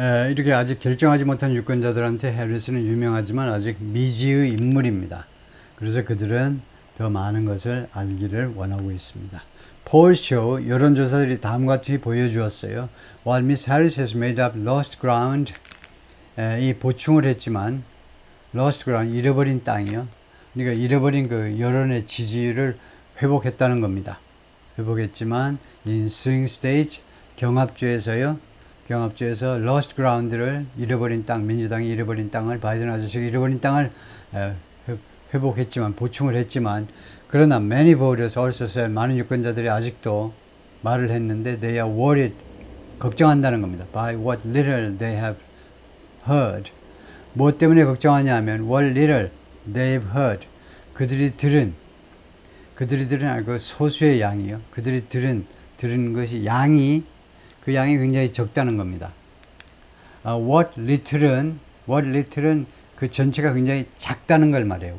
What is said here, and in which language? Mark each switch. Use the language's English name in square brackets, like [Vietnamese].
[Korean] 이렇게 아직 결정하지 못한 유권자들한테 해리스는 유명하지만 아직 미지의 인물입니다. 그래서 그들은 더 많은 것을 알기를 원하고 있습니다. 폴쇼 여론조사들이 다음과 같이 보여주었어요. [English] While Miss Harris has made up lost ground, [Korean] 이 보충을 했지만 [English] lost ground, [Korean] 잃어버린 땅이요. 그러니까 잃어버린 그 여론의 지지를 회복했다는 겁니다. 회복했지만 [English] in swing states, [Korean] 경합주에서요. 경합주에서 [English] lost ground [Korean] 를 잃어버린 땅, 민주당이 잃어버린 땅을, 바이든 아저씨가 잃어버린 땅을 회복했지만, 보충을 했지만, 그러나 [English] many voters also said, [Korean] 많은 유권자들이 아직도 말을 했는데 [English] they are worried, [Korean] 걱정한다는 겁니다. [English] By what little they have heard. [Korean] 뭐 때문에 걱정하냐 하면 [English] what little they've heard. [Korean] 그들이 들은 그 소수의 양이요. 그들이 들은 것이 그 양이 굉장히 적다는 겁니다. [English] what little [Korean] 은 그 전체가 굉장히 작다는 걸 말해요.